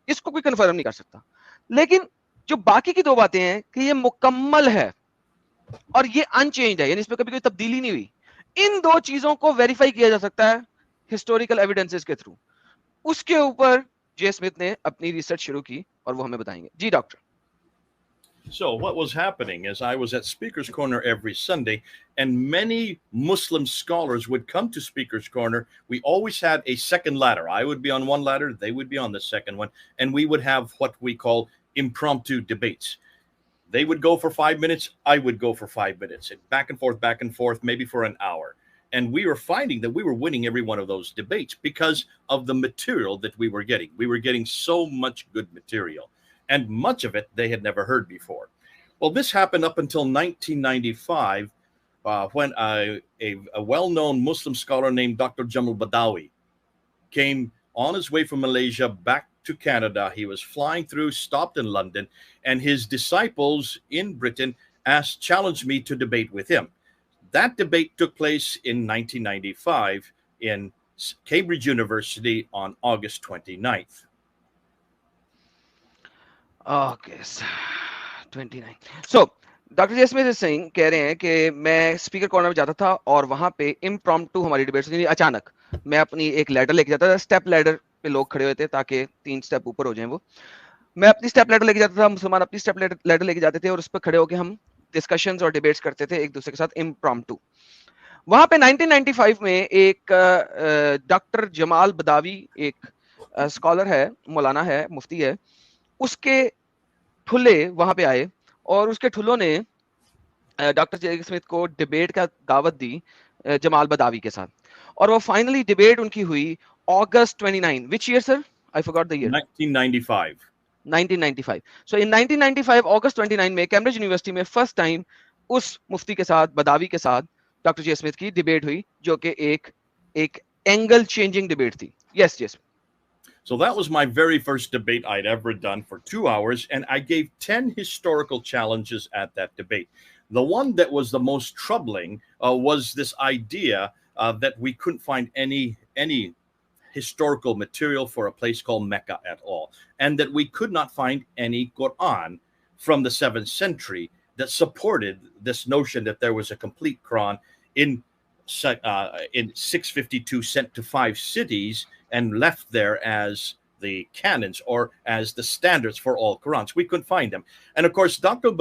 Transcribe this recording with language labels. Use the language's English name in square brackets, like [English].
[Urdu] اس کو کوئی کنفرم نہیں کر سکتا. لیکن جو باقی کی دو باتیں ہیں کہ یہ مکمل ہے اور یہ ان چینج ہے, یعنی اس میں کبھی کوئی تبدیلی نہیں ہوئی, ان دو چیزوں کو ویریفائی کیا جا سکتا ہے ہسٹوریکل ایویڈنسز کے تھرو. اس کے اوپر جے اسمتھ نے اپنی ریسرچ شروع کی اور وہ ہمیں بتائیں گے. جی doctor. [English] So what was happening is I was at Speaker's Corner every Sunday, and many Muslim scholars would come to Speaker's Corner. We always had a second ladder. I would be on one ladder, they would be on the second one, and we would have what we call impromptu debates. They would go for 5 minutes, I would go for 5 minutes, and back and forth, maybe for an hour. And we were finding that we were winning every one of those debates because of the material that we were getting. We were getting so much good material. And much of it they had never heard before. Well, this happened up until 1995, when a well-known Muslim scholar named Dr. Jamal Badawi came on his way from Malaysia back to Canada. He was flying through, stopped in London, and his disciples in Britain challenged me to debate with him. That debate took place in 1995 in Cambridge University on August 29th. Okay, 29. [Urdu] So, doctor J Smith Singh کہہ رہے ہیں کہ میں speaker corner میں جاتا تھا اور وہاں پہ امپرومپٹو ہماری ڈیبیٹس, یعنی اچانک میں اپنی ایک لیڈر لے کے جاتا تھا. اسٹیپ لیڈر پہ لوگ کھڑے ہوئے تھے تاکہ 3 اسٹیپ اوپر ہو جائیں. وہ میں اپنی اسٹیپ لیڈر لے کے جاتا تھا, مسلمان اپنی اسٹیپ لیڈر لے کے جاتے تھے, اور اس پہ کھڑے ہو کے ہم ڈسکشنز اور ڈیبیٹس کرتے تھے ایک دوسرے کے ساتھ امپرومپٹو. وہاں پہ 1995 میں ایک ڈاکٹر جمال بداوی, ایک اسکالر ہے, مولانا ہے, مفتی ہے, اس کے ٹھلے وہاں پہ آئے اور اس کے ٹھلوں نے ڈاکٹر جے اسمتھ کو ڈیبیٹ کا دعوت دی جمال بداوی کے ساتھ, اور وہ فائنلی ڈیبیٹ ان کی ہوئی August 29. [English] Which year, sir? I forgot the year. 1995. 1995. [Urdu] So in 1995 August 29 میں کیمبرج یونیورسٹی میں فرسٹ ٹائم اس مفتی کے ساتھ, بداوی کے ساتھ, ڈاکٹر جے اسمتھ کی ڈیبیٹ ہوئی, جو کہ ایک اینگل چینجنگ ڈیبیٹ تھی. یس جے Smith. [English] So that was my very first debate I'd ever done for 2 hours, and I gave 10 historical challenges at that debate. The one that was the most troubling was this idea that we couldn't find any historical material for a place called Mecca at all, and that we could not find any Qur'an from the 7th century that supported this notion that there was a complete Qur'an in 652 sent to 5 cities and left there as the canons or as the standards for all Qurans. We couldn't find them. And of course, Dr.